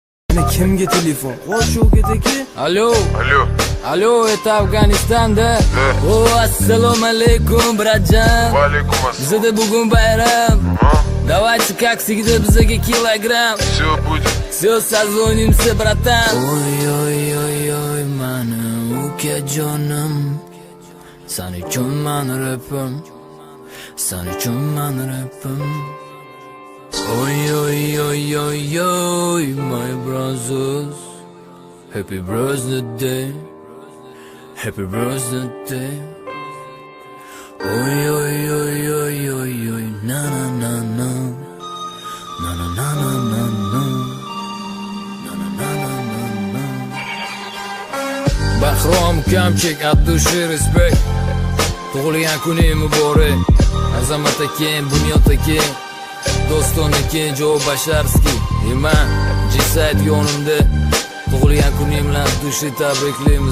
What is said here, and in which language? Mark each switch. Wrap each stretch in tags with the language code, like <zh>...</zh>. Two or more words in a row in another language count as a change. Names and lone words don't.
<uz>Kimga telefon? Xo'sh, u ketaki? Alo, Alo, alo, это Afganistanda. O, assalomu alaykum, bratjan. va alaykum assalom. Bizda bugun bayram. Ha?</uz> <ru>Давайте как всегда</ru> <uz>bizga kilogramm.</uz> <ru>Все будет. Все, созвонимся, братан. Ой,</ru> <uz>mani ukajonim. Sen uchun mani rapim. Sen uchun mani rapim.</uz> <en>Oi, my brothers. Happy birthday day. Happy birthday day. Oi, na na na na. Na na na na na na. Na na na na na na.</en> <uz>Bahrom kamchik abdushi respect. Tug'ilgan kuning muborak. Azamat aka, Bunyod aka. Do'ston aka, Joe Basharski. Man, G-Side yonimda. Tug'ilgan kuning bilan dushi tabriklaymiz.</uz>